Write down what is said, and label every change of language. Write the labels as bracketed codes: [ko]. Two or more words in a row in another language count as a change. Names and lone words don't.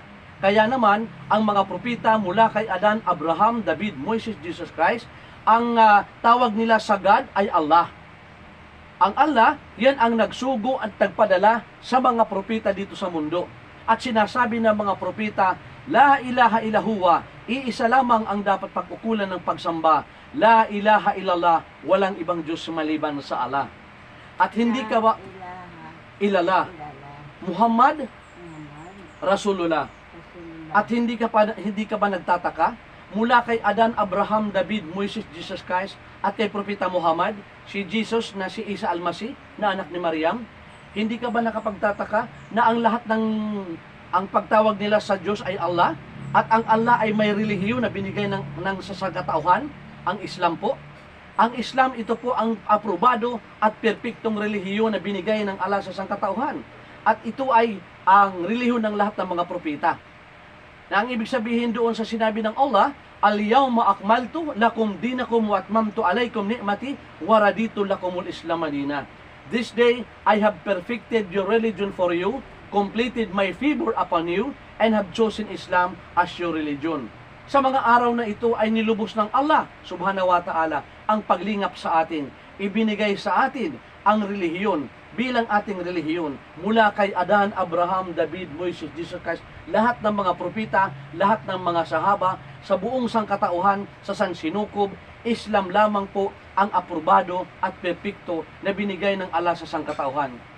[tl] Kaya naman, ang mga propeta mula kay Adan, Abraham, David, Moses, Jesus Christ, ang tawag nila sa God ay Allah. Ang Allah, yan ang nagsugo at nagpadala sa mga propeta dito sa mundo. At sinasabi ng mga propeta, [ar] لا إله إلا هو, [tl] iisa lamang ang dapat pag-ukulan ng pagsamba. [ar] لا إله إلا الله, [tl] walang ibang Diyos maliban sa Allah. At hindi ka ba ilala, Muhammad Rasulullah. At hindi ka ba nagtataka mula kay Adan, Abraham, David, Moses, Jesus Christ at kay Propeta Muhammad, si Jesus na si Isa Al-Masih na anak ni Maryam, hindi ka ba nakapagtataka na ang lahat ng ang pagtawag nila sa Diyos ay Allah at ang Allah ay may relihiyon na binigay ng sasangkatauhan, ang Islam po? Ang Islam, ito po ang aprobado at perpektong relihiyon na binigay ng Allah sa sangkatauhan. At ito ay ang relihiyon ng lahat ng mga propeta. Na ang ibig sabihin doon sa sinabi ng Allah, [ar] اليوم أكملت لكم دينكم وأتممت عليكم نعمتي ورضيت لكم الإسلام مدينا. [en] This day I have perfected your religion for you, completed my favor upon you, and have chosen Islam as your religion. [tl] Sa mga araw na ito ay nilubos ng Allah [ar] سبحانه وتعالى [tl] ang paglingap sa atin. Ibinigay sa atin ang relihiyon bilang ating relihiyon mula kay Adan, Abraham, David, Moses, Jesus Christ, lahat ng mga propeta, lahat ng mga sahaba, sa buong sangkatauhan, sa sansinukob, Islam lamang po ang aprobado at perpekto na binigay ng Allah sa sangkatauhan.